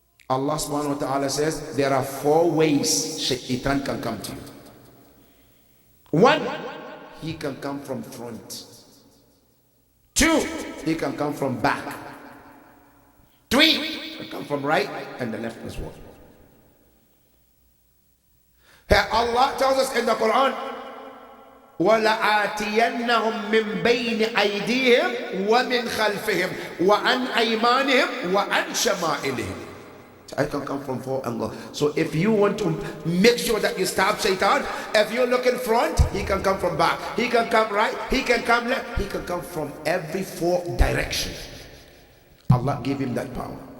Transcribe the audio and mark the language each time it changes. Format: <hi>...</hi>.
<en>Allah subhanahu wa ta'ala says there are 4 ways Shaitan can come to you. 1, he can come from front. 2, he can come from back. 3, he can come from right and the left as well. Here Allah tells us in the Quran,</en> <ar>وَلَآتِيَنَّهُمْ مِنْ بَيْنِ أَيْدِيهِمْ وَمِنْ خَلْفِهِمْ وَعَنْ أَيْمَانِهِمْ وَعَنْ شَمَائِلِهِمْ.</ar> <en>I can come from 4 angles. So if you want to make sure that you stop Shaitan, if you look in front, he can come from back. He can come right, he can come left, he can come from every 4 directions. Allah gave him that power.</en>